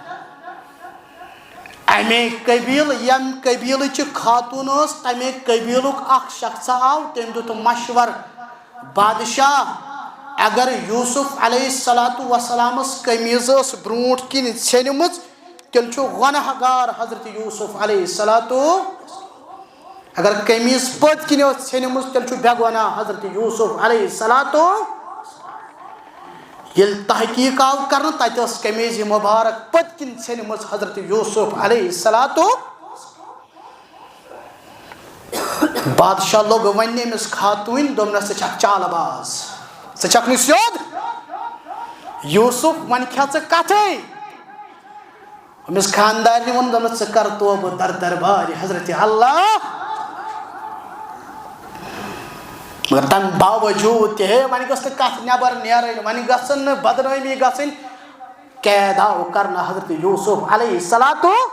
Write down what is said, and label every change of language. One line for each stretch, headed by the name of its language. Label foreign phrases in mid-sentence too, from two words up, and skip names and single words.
Kashmiri: امے قبیل یم قبیلٕچ خاتون ٲس تمے قبیلُک اکھ شخصا آو تٔمۍ دیُت مشور بادشاہ اگر یوسف
Arabic: علیہ الصلوۃ والسلامس
Kashmiri: قمیٖض ٲس برونٛٹھ کِنۍ ژھیٚنمٕژ تیٚلہِ چھُ گۄناہ گار حضرت یوسف
Arabic: علیہ الصلوۃ
Kashmiri: اگر قمیٖض پٔتۍ کِنۍ ٲس ژھیٚنمٕژ تیٚلہِ چھُ بے گۄناہ حضرت یوسف
Arabic: علیہ الصلوۃ
Kashmiri: ییٚلہِ تحقیٖق آو کرنہٕ تتہِ ٲس قمیٖضہِ مُبارک پٔتۍ کِنۍ ژھیٚنمٕژ حضرت یوسف
Arabic: علیہ الصلوۃ
Kashmiri: بادشاہ لوگ ون امس خاتون دمنس ژٕ چھکھ چال باز ژٕ چھکھ نہٕ سیوٚد یوسف ون کھیا ژٕ کتھے امس خاندارنہِ ووٚن دوٚپنس ژٕ کر توبہٕ در دربارِ حضرت اللہ مگر تمہِ باوجوٗد تہِ ہے وۄنۍ گٔژھ نہٕ کتھ نٮ۪بر نیرٕنۍ وۄنۍ گژھن نہٕ بدنٲمی گژھٕنۍ قید آو کرنہٕ حضرت یوسف
Arabic: علیہ الصلاتُ